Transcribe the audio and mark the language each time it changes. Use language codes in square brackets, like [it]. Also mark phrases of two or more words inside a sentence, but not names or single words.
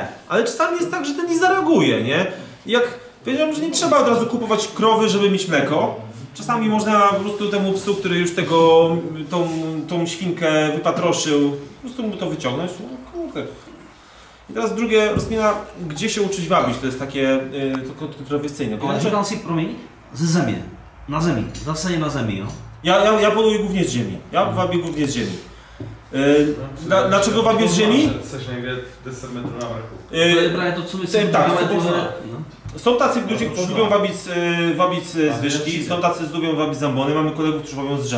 [pl] Ale czasami jest tak, że ten nie zareaguje, nie? Jak powiedziałem, że nie trzeba od razu kupować krowy, żeby mieć mleko. Czasami można po prostu temu psu, który już tą świnkę wypatroszył, po prostu mu to wyciągnąć. No kurde. I teraz drugie rozkmina, gdzie się uczyć wabić. To jest takie kontrowersyjne. [cs] Ale říkal si, promiň, ze země. Na zemi. Zase je na zemi, jo? [pl] Ja poluję głównie z ziemi. Ja wabię głównie z ziemi. Dlaczego wabię z ziemi? Tak, są tacy ludzie, którzy lubią wabić z wyżki, są tacy, którzy lubią wabić z ambony, mamy kolegów, którzy wabią z drzew.